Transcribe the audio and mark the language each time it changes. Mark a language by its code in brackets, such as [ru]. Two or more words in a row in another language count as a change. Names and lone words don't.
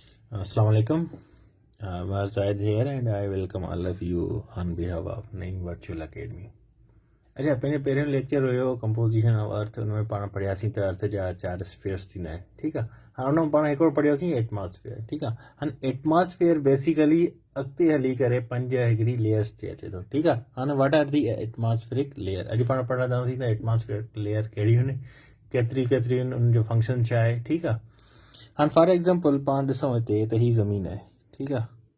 [ar] السلام عليكم. [en] Zaid here and I welcome all of you on behalf of Naeem Virtual Academy. [sd] अच्छा पंहिंजे पहिरियों लेक्चर हुयो [en] composition of earth [sd] उनमें पाण पढ़ियासीं त अर्थ जा 4 स्फीयर्स थींदा आहिनि ठीकु आहे हाणे उन में पाण हिकिड़ो पढ़ियोसीं एटमॉस्फेयर ठीकु आहे हाणे एटमॉस्फेयर बेसिकली अॻिते हली करे 5 हिकिड़ी लेयर्स ते अचे थो ठीकु आहे हाणे [en] what are the atmospheric layer [sd] अॼु पाण पढ़ंदासीं त [en] atmospheric layer [sd] कहिड़ियूं आहिनि केतिरी उनजो फंक्शन छा आहे ठीकु आहे हाणे [en] for example [sd] पाण ॾिसूं हिते त हीअ ज़मीन आहे ठीकु आहे